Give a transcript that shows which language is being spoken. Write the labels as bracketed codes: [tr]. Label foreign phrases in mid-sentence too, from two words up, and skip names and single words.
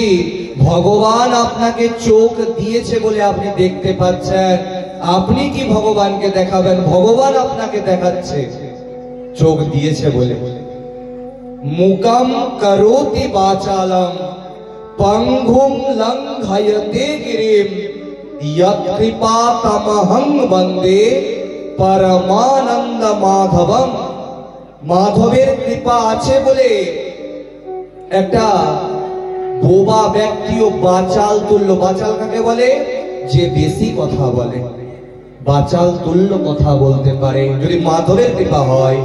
[bn] ভগবান আপনাকে চোখ দিয়েছে বলে আপনি দেখতে পাচ্ছেন। আপনি কি ভগবানকে দেখাবেন? ভগবান আপনাকে দেখাচ্ছে চোখ দিয়েছে বলে। [sa] মুকাম করোতি বাচালম পঙ্গুম লঙ্ঘয়তে গিরিম यत् कृपा तमहं वन्दे परमानंद माधवम। [bn] মাধবের কৃপা আছে বলে একটা বোবা ব্যক্তিও বাচাল তুল্য। বাচাল কাকে বলে? যে বেশি কথা বলে, বাচাল তুল্য কথা বলতে পারে যদি মাধবের কৃপা হয়।